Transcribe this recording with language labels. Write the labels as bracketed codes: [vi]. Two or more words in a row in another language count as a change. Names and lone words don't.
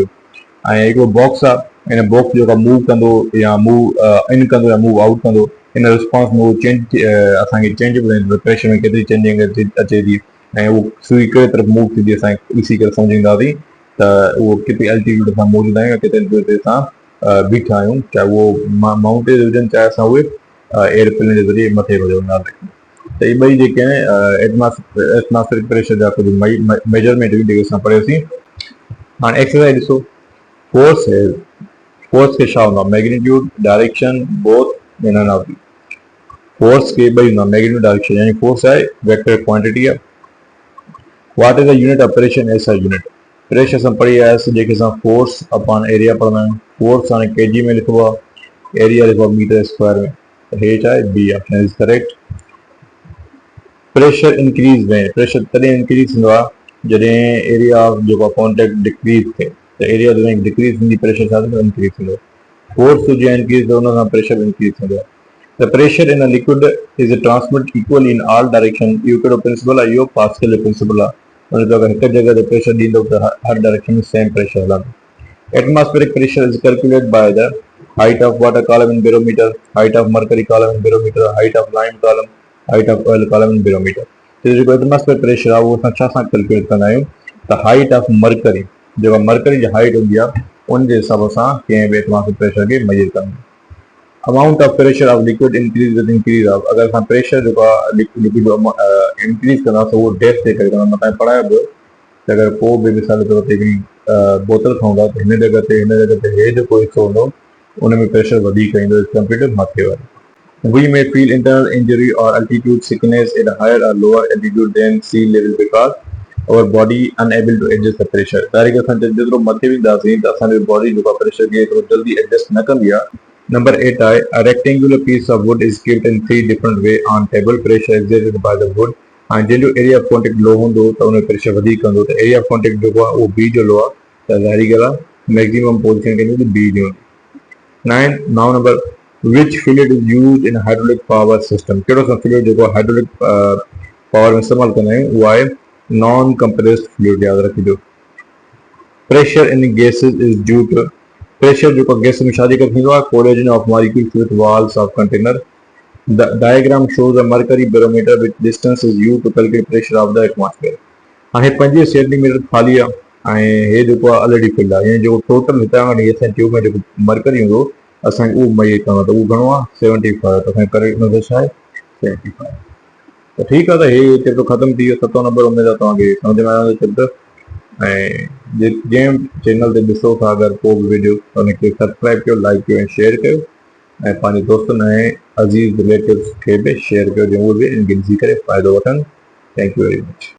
[sd] ऐं हिकिड़ो बॉक्स आहे, इन बॉक्स जेको मूव कंदो या [en] move in [sd] कंदो या [en] move out [sd] कंदो, इन रिस्पॉन्स में उहो चेंज असांखे चेंज ॿुधाईंदो प्रेशर में केतिरी चेंजिंग अचे थी ऐं उहो सुई कहिड़े तरफ़ मूव थींदी असांखे ॾिसी करे सम्झींदासीं त उहो केतिरी एल्टीट्यूड असां मौजूदु आहियूं, केतिरे एल्टीट्यूड ते असां बीठा आहियूं, चाहे उहो माउंटेन हुजनि चाहे असां उहे एयरप्लेन जे ज़रिए मथे वञूं। त इहे ॿई जेके आहिनि [en] atmospheric pressure [sd] जा कुझु मेजरमेंट हुई जेके असां पढ़ियोसीं। हाणे एक्सरसाइज ॾिसो, फोर्स खे छा हूंदो आहे, [en] Magnitude, direction, both or none of these. [sd] फोर्स के ॿई हूंदा, मैग्नीट्यूड डायरेक्शन, यानी फोर्स आहे [en] vector quantity [sd] आहे। [en] What is the unit of pressure SI unit. [sd] प्रेशर असां पढ़ी आयासीं जेके असां [en] force upon area [sd] पढ़ंदा आहियूं। फोर्स हाणे केजी में लिखिबो आहे, एरिया लिखिबो आहे [en] meter square [sd] में, त हे छा आहे, [en] B option is correct. pressure increase [sd] में, प्रेशर तॾहिं इंक्रीज थींदो आहे जॾहिं [en] area of [sd] जेको कॉन्टेक्ट डिक्रीज थिए, त एरिया जॾहिं डिक्रीज थींदी प्रेशर छा थींदो, इंक्रीज थींदो। फोर्स जीअं इंक्रीज थियो उन सां [en] pressure increase [sd] थींदो आहे। [en] The pressure in a liquid is transmit equally in all direction. [sd] इहो कहिड़ो प्रिंसिपल आहे, इहो पास्कल जो प्रिंसिपल आहे। हुन अगरि हिकु जॻह ते प्रेशर ॾींदो त हर डायरेक्शन में [en] same pressure [sd] हलंदो। [en] Atmospheric pressure is calculated by the height of water column in barometer, height of mercury column in barometer, height of lime column, height of oil column in barometer. [sd] त जेको [en] atmospheric pressure [sd] आहे उहो असां छा सां कैलकुलेट कंदा आहियूं, त [en] height of mercury, [sd] जेका मरकरी जी हाइट हूंदी आहे उन जे हिसाब सां कंहिं बि [en] atmospheric pressure [sd] खे मेजर कंदा आहियूं। [en] Amount of pressure of liquid increase with increase of, [sd] अगरि असां प्रेशर जेको आहे लिक्विड इंक्रीज कंदासीं उहो डेप्थ ते करे कंदा। मथां पढ़ायो पियो त अगरि को बि मिसाल जे तौर ते हिकिड़ी बोतल खणंदा त हिन जॻह ते हे जेको हिसो हूंदो उन में प्रेशर वधीक ईंदो [en] compare to [sd] मथे वारो। [en] We may feel internal injury or altitude sickness at higher or lower altitude than sea level because our body unable to adjust the pressure. [sd] डायरेक्ट असां जेतिरो मथे वेंदासीं त असांजी बॉडी जेको प्रेशर खे एतिरो जल्दी एडजस्ट न कंदी आहे। [en] Number 8 आहे, a rectangular piece of wood is kept in 3 different way on table. Pressure exerted by the wood, [sd] ऐं जंहिंजो [en] area of contact [sd] लो हूंदो त उन में प्रेशर वधीक कंदो, त [en] area of contact [sd] जेको आहे उहो बी जो लो आहे, त ज़ाहिरी ॻाल्हि आहे [en] maximum position [sd] कंदी त बी जो हूंदी। [en] 9 now number, which fluid is used in hydraulic power system. [sd] कहिड़ो असां फ्लूइड जेको [en] hydraulic power [sd] में इस्तेमालु कंदा आहियूं उहो आहे [en] non compressed fluid, [sd] यादि रखिजो। [en] pressure in gases is due to, [sd] प्रेशर जेको गैस में छा जे करे थींदो आहे, [en] Collision of molecules with walls of container. The diagram shows a mercury barometer which distance is used to calculate pressure of the atmosphere. [sd] हाणे 25 सेंटीमीटर थाली आहे ऐं हे जेको आहे ऑलरेडी फिल आहे, यानी जेको टोटल हितां खां असां ट्यूब में जेको मरकरी हूंदो असांखे उहो मुहैया करिणो आहे, त उहो घणो आहे 75, त असांखे करे हुनजो छा आहे 75। त ठीकु आहे, त हे चैप्टर ख़तमु थी वियो 7 नंबर। उमेद आहे तव्हांखे सम्झ में आयो चैप्टर। ऐं जंहिं चैनल ते ॾिसो था अगरि को बि वीडियो त हुनखे सब्सक्राइब कयो, लाइक कयो ऐं शेयर कयो, ऐं पंहिंजे दोस्तनि ऐं अज़ीज़ रिलेटिव्स खे बि शेयर कयो, जंहिं उहे बि इन खे ॾिसी करे फ़ाइदो वठनि। [en] Thank you very much.